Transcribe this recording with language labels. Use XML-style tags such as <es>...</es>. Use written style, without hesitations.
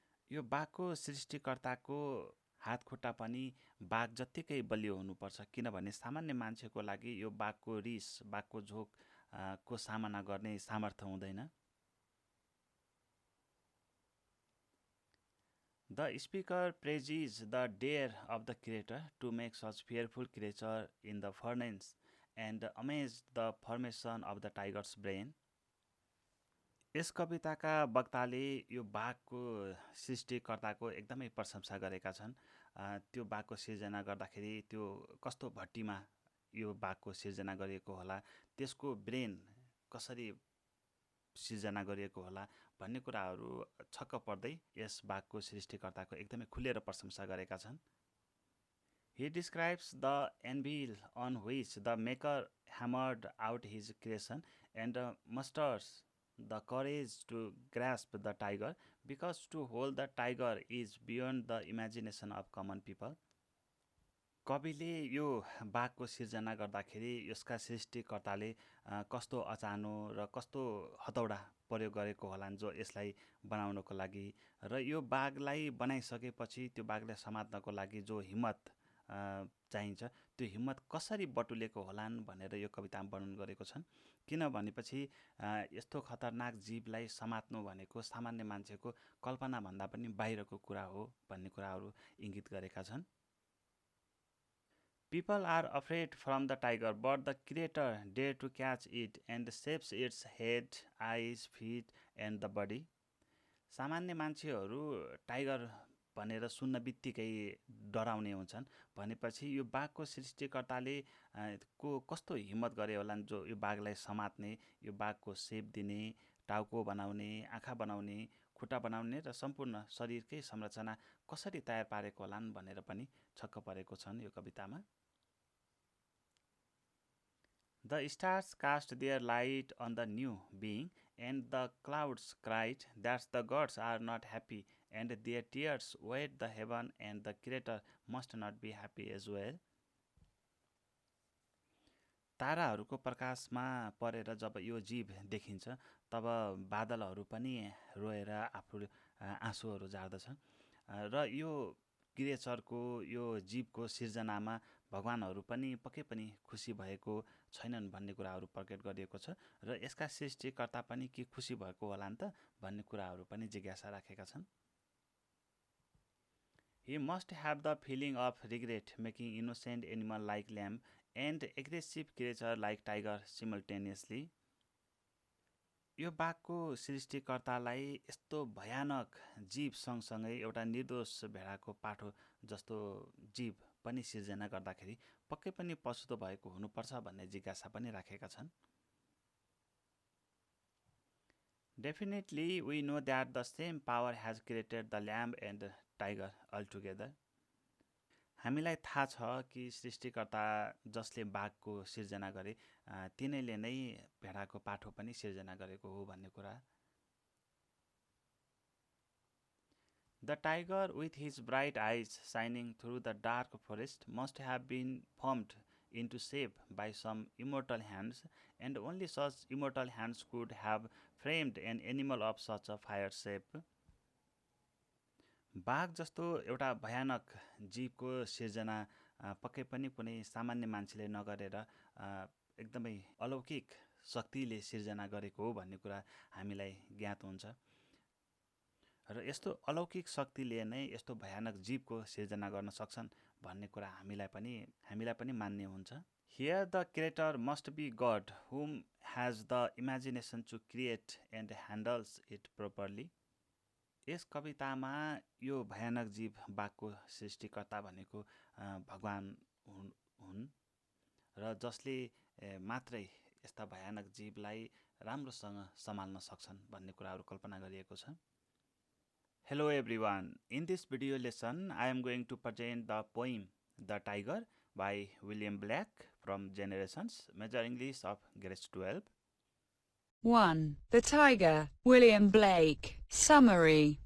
<ne>यो बाघको सृष्टिकर्ताको हात खुट्टा पनि बाघ जत्तिकै बलियो हुनुपर्छ, किनभने सामान्य मान्छेको लागि यो बाघको रिस बाघको झोकको सामना गर्ने सामर्थ्य हुँदैन।</ne> <en>The speaker praises the dare of the creator to make such fearful creature in the furnace and amaze the formation of the tiger's brain.</en> <ne>यस कविताका वक्ताले यो बाघको सृष्टिकर्ताको एकदमै प्रशंसा गरेका छन्। त्यो बाघको सिर्जना गर्दाखेरि त्यो कस्तो भट्टीमा यो बाघको सिर्जना गरिएको होला, त्यसको ब्रेन कसरी सिर्जना गरिएको होला भन्ने कुराहरू छक्क पर्दै यस बाघको सृष्टिकर्ताको एकदमै खुलेर प्रशंसा गरेका छन्।</ne> <en>He describes the anvil on which the maker hammered out his creation and musters the courage to grasp the tiger because to hold the tiger is beyond the imagination of common people.</en> <ne>कविले यो बाघको सिर्जना गर्दाखेरि यसका सृष्टिकर्ताले कस्तो अचानो र कस्तो हतौडा प्रयोग गरेको होलान् जो यसलाई बनाउनको लागि, र यो बाघलाई बनाइसकेपछि त्यो बाघलाई समात्नको लागि जो हिम्मत चाहिन्छ त्यो हिम्मत कसरी बटुलेको होलान् भनेर यो कवितामा वर्णन गरेको छन्। किनभनेपछि यस्तो खतरनाक जीवलाई समात्नु भनेको सामान्य मान्छेको कल्पनाभन्दा पनि बाहिरको कुरा हो भन्ने कुराहरू इङ्गित गरेका छन्।</ne> <en>People are afraid from the tiger, but the creator dare to catch it and shapes its head, eyes, feet and the body.</en> <ne>सामान्य मान्छेहरू टाइगर भनेर सुन्न बित्तिकै डराउने हुन्छन् भनेपछि यो बाघको सृष्टिकर्ताले को कस्तो हिम्मत गरे होलान् जो यो बाघलाई समात्ने, यो बाघको सेप दिने, टाउको बनाउने, आँखा बनाउने, खुट्टा बनाउने र सम्पूर्ण शरीरकै संरचना कसरी तयार पारेको होलान् भनेर पनि छक्क परेको छन् यो कवितामा।</ne> <en>The stars cast their light on the new being, and the clouds cried that the gods are not happy, and their tears wet the heaven, and the Creator must not be happy as well.</en> <ne>ताराहरूको प्रकाशमा परेर जब यो जीव देखिन्छ तब बादलहरू पनि रोएर आफू आँसुहरू झार्दछ र यो क्रिएचरको यो जीवको सिर्जनामा भगवानहरू पनि पक्कै पनि खुसी भएको छैनन् भन्ने कुराहरू प्रकट गरिएको छ र यसका सृष्टिकर्ता पनि के खुसी भएको होला नि त भन्ने कुराहरू पनि जिज्ञासा राखेका छन्।</ne> <en>He must have the feeling of regret making innocent animal like lamb and aggressive creature like tiger simultaneously.</en> <ne>यो बाघको सृष्टिकर्तालाई यस्तो भयानक जीव सँगसँगै एउटा निर्दोष भेडाको पाठो जस्तो जीव पनि सिर्जना गर्दाखेरि पक्कै पनि पछुतो भएको हुनुपर्छ भन्ने जिज्ञासा पनि राखेका छन्।</ne> <en>Definitely we know that the same power has created the lamb and tiger altogether.</en> <ne>हामीलाई थाहा छ कि सृष्टिकर्ता जसले बाघको सिर्जना गरे तिनैले नै भेडाको पाठो पनि सिर्जना गरेको हो भन्ने कुरा।</ne> <en>The tiger with his bright eyes shining through the dark forest must have been formed into shape by some immortal hands, and only such immortal hands could have framed an animal of such a fire shape.</en> <ne>बाघ जस्तो एउटा भयानक जीवको सिर्जना पक्कै पनि कुनै सामान्य मान्छेले नगरेर एकदमै अलौकिक शक्तिले सिर्जना गरेको हो भन्ने कुरा हामीलाई ज्ञात हुन्छ र यस्तो अलौकिक शक्तिले नै यस्तो भयानक जीवको सिर्जना गर्न सक्छन् भन्ने कुरा हामीलाई पनि मान्य हुन्छ।</ne> <en>Here the creator must be God whom has the imagination to create and handles it properly.</en> <ne>यस कवितामा यो भयानक जीव बाघको सृष्टिकर्ता भनेको भगवान हुन् र जसले मात्रै यस्ता भयानक जीवलाई राम्रोसँग सम्हाल्न सक्छन् भन्ने कुराहरू कल्पना गरिएको छ।</ne> <en>Hello everyone, in this video lesson I am going to present the poem The Tiger by William Blake from Generations, Major English of Grade 12. 1. The Tiger, William Blake. Summary.</en>